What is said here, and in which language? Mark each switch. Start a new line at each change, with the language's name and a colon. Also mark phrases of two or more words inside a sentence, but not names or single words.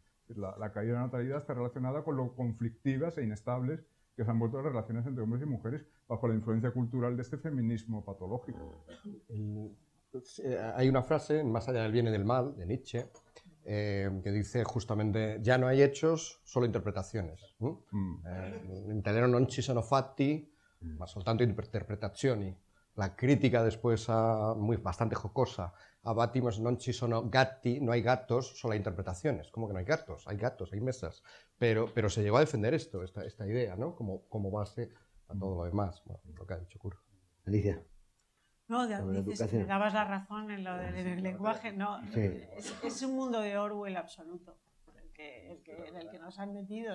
Spanish: La caída de la natalidad está relacionada con lo conflictivas e inestables que se han vuelto las relaciones entre hombres y mujeres bajo la influencia cultural de este feminismo patológico. Hay una frase, Más allá del bien y del mal, de Nietzsche, que dice justamente, ya no hay hechos, solo interpretaciones.
Italian: In italiano non ci sono fatti, ma soltanto interpretazioni.
Spanish: La crítica después, bastante jocosa, a Bátimos
Italian: non ci sono gatti,
Spanish: no hay gatos, solo hay interpretaciones. ¿Cómo que no hay gatos? Hay gatos, hay mesas. Pero se llegó a defender esta idea, ¿no? Como base a todo lo demás. Bueno, lo que ha dicho Curro. Alicia. No, dices, me dabas la razón en lo del lenguaje. No, sí. Es un mundo de Orwell absoluto en el que nos han metido.